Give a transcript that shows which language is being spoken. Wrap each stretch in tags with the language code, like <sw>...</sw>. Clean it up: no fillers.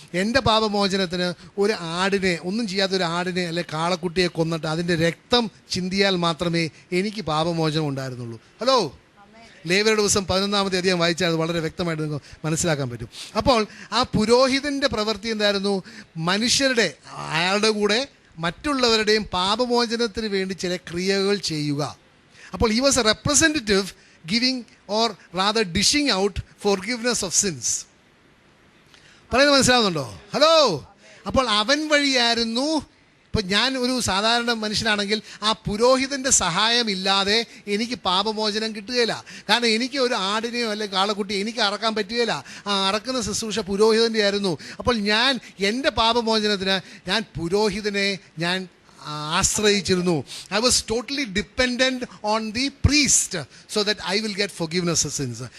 <ml>എൻ്റെ പാപമോചനത്തിന് ഒരു ആടിനെ, ഒന്നും ചെയ്യാത്ത ഒരു ആടിനെ അല്ലെ കാളക്കുട്ടിയെ കൊന്നിട്ട് അതിൻ്റെ രക്തം ചിന്തിയാൽ മാത്രമേ എനിക്ക് പാപമോചനം ഉണ്ടായിരുന്നുള്ളൂ. ഹലോ, ലേവ്യരുടെ ദിവസം 11-ാമത്തെ അധ്യായം വായിച്ചാൽ അത് വളരെ വ്യക്തമായിട്ട് നിങ്ങൾക്ക് മനസ്സിലാക്കാൻ പറ്റും. അപ്പോൾ ആ പുരോഹിതൻ്റെ പ്രവൃത്തി എന്തായിരുന്നു? മനുഷ്യരുടെ, അയാളുടെ കൂടെ മറ്റുള്ളവരുടെയും പാപമോചനത്തിന് വേണ്ടി ചില ക്രിയകൾ ചെയ്യുക.</ml> <en>അപ്പോൾ he was a representative giving or rather dishing out forgiveness of sins.</en> <ml>പറയുന്നത് മനസ്സിലാവുന്നുണ്ടോ? ഹലോ. അപ്പോൾ അവൻ വഴിയായിരുന്നു. ഇപ്പം ഞാൻ ഒരു സാധാരണ മനുഷ്യനാണെങ്കിൽ ആ പുരോഹിതൻ്റെ സഹായമില്ലാതെ എനിക്ക് പാപമോചനം കിട്ടുകയില്ല. കാരണം എനിക്ക് ഒരു ആടിനെയോ അല്ലെങ്കിൽ കാളക്കുട്ടിയോ എനിക്ക് അറക്കാൻ പറ്റുകയില്ല. ആ അറക്കുന്ന ശുശ്രൂഷ പുരോഹിതൻ്റെ ആയിരുന്നു. അപ്പോൾ എൻ്റെ പാപമോചനത്തിന് ഞാൻ പുരോഹിതനെ ആശ്രയിച്ചിരുന്നു.</ml> <en>I was totally dependent on the priest so that I will get forgiveness of sins.</en>